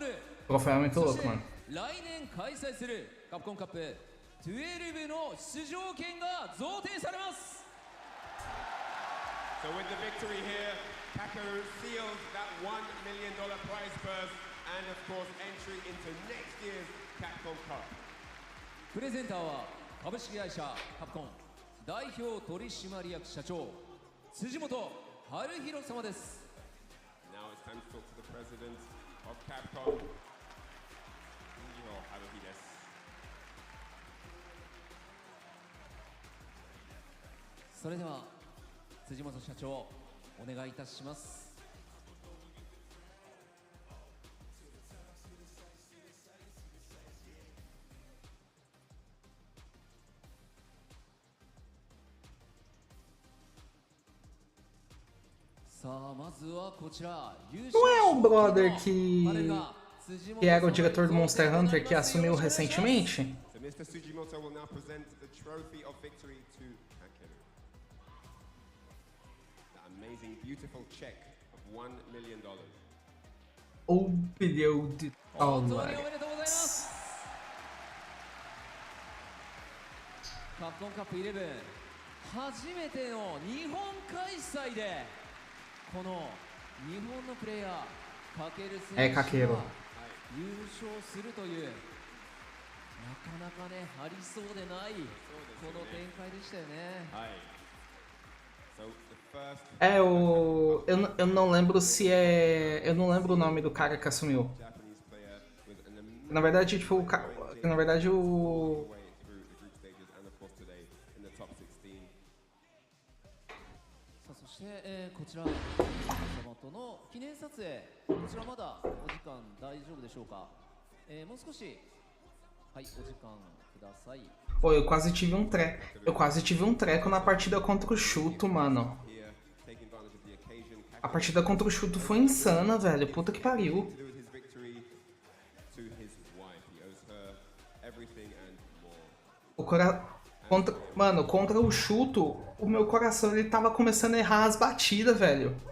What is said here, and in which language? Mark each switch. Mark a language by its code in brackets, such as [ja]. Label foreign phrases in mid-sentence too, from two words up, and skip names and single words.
[pt] Troféu é muito louco, mano. [ja] 来年開催するカプコンカップ12の出場権が贈呈されます。 [en] So with the victory here, Kakeru seals that $1 million prize purse and of course entry into next year's Capcom Cup. [ja] プレゼンターは株式会社カプコン代表取締役社長辻本春弘様です。 [en] Now it's time to talk to the president of Capcom, Haruhiです。 [ja] それでは辻本社長お願いいたします。さあまずはこちら優勝 [pt] Não é o brother que era o diretor do Monster Hunter que assumiu recentemente? [en] So Mr. Sugimoto will now present the trophy of victory to Kakeru. That amazing, beautiful check of $1 million. [pt] $1 bilhão. [ja] 本当におめでとうございます。カプコンカップ11初めての日本開催でこの日本のプレイヤーかける選手が [pt] Caqueiro. [ja] 優勝するというなかなかねありそうでないこの展開でしたよね。 [pt] Eu não lembro se é. Eu não lembro o nome do cara que assumiu. Na verdade, tipo, na verdade o. [ja] そして、こちら様との記念撮影、こちらまだお時間大丈夫でしょうか。もう少しはいお時間ください。 [pt] Pô, eu quase tive um treco. Eu quase tive um treco na partida contra o Chuto, mano. A partida contra o Chuto foi insana, velho. Puta que pariu. Mano, contra o Chuto, o meu coração ele tava começando a errar as batidas, velho.